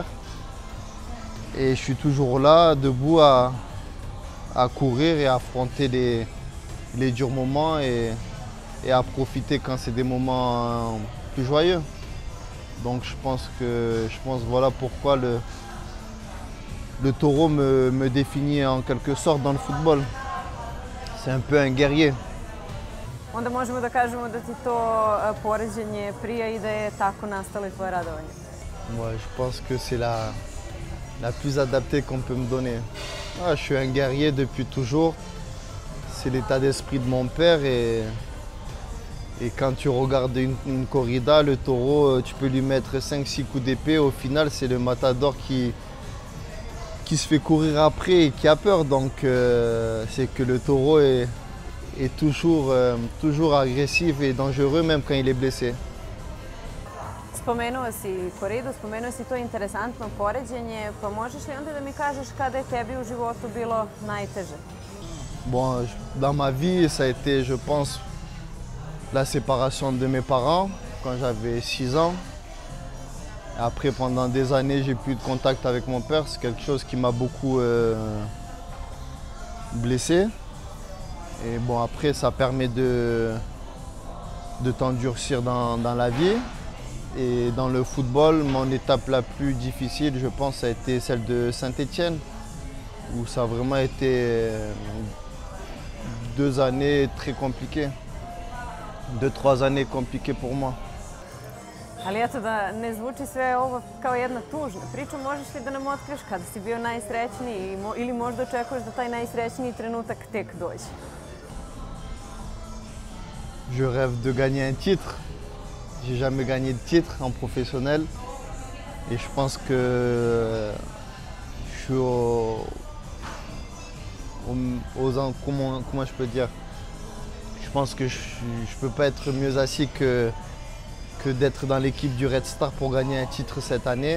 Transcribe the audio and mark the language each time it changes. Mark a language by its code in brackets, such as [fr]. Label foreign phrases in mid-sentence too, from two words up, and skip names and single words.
[fr] Et je suis toujours là, debout, à courir et à affronter les durs moments et à profiter quand c'est des moments plus joyeux. Donc je pense voilà pourquoi le taureau me définit en quelque sorte dans le football. C'est un peu un guerrier. [sr] Onda možemo da kažemo da ti to poređenje prija i da je tako nastalo i tvoje radovanje. [fr] Moi, je pense que c'est la plus adaptée qu'on peut me donner. Je suis un guerrier depuis toujours. C'est l'état d'esprit de mon père et quand tu regardes une corrida, le taureau, tu peux lui mettre 5-6 coups d'épée. Au final, c'est le matador qui se fait courir après et qui a peur. Donc c'est que le taureau est toujours agressif et dangereux même quand il est blessé. [sr] Spomenuo si koridu, spomenuo si to interesantno poređenje, pa možeš li onda da mi kažeš kada je tebi u životu bilo najteže? [fr] Bon, dans ma vie, ça a été, je pense, la séparation de mes parents quand j'avais 6 ans. Après, pendant des années, j'ai plus de contact avec mon père. C'est quelque chose qui m'a beaucoup blessé. Et bon, après, ça permet de t'endurcir dans la vie. Et dans le football, mon étape la plus difficile, je pense, ça a été celle de Saint-Étienne, où ça a vraiment été 2 années très compliquées. 2-3 années compliquées pour moi. [sr] Ali eto da ne zvuči sve ovo kao jedna tužna priča, možeš li da nam otkriješ kada si bio najsrećniji ili možda očekuješ da taj najsrećniji trenutak tek dođe? [fr] Je rêve de gagner un titre. J'ai jamais gagné de titre en professionnel et je pense que je suis comment je peux dire, je pense que je peux pas être mieux assis que d'être dans l'équipe du Red Star pour gagner un titre cette année.